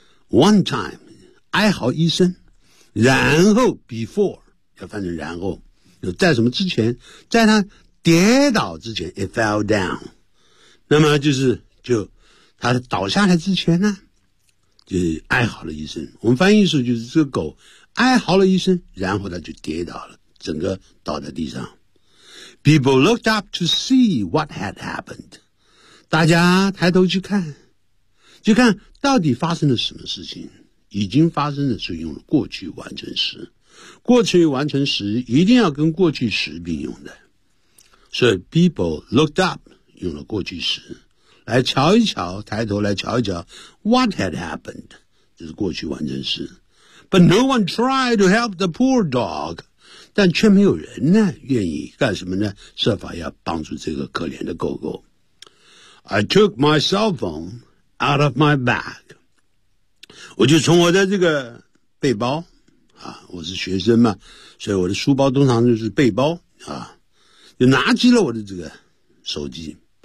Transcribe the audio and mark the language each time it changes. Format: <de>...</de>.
<en>One time，</en> <zh>哀嚎一声，然后 before 要翻成然后，就在什么之前，在他跌倒之前 ，</zh> <en>it fell down。</en> <zh>那么就他倒下来之前呢，就是哀嚎了一声。我们翻译说就是这个狗哀嚎了一声，然后他就跌倒了，整个倒在地上。</zh> <en>People looked up to see what had happened.</en> <zh>大家抬头去看，去看到底发生了什么事情。已经发生的时候用了过去完成时，过去完成时一定要跟过去时并用的。所以</zh> <en>people looked up</en> <zh>用了过去时，来瞧一瞧，抬头来瞧一瞧</zh> <en>what had happened，</en> <zh>这是过去完成时。</zh> <en>But no one tried to help the poor dog.</en> <zh>但却没有人呢愿意干什么呢，设法要帮助这个可怜的狗狗。</zh> <en>I took my cell phone out of my bag，</en> <zh>我就从我的这个背包啊，我是学生嘛，所以我的书包通常就是背包啊，就拿起了我的这个手机。</zh>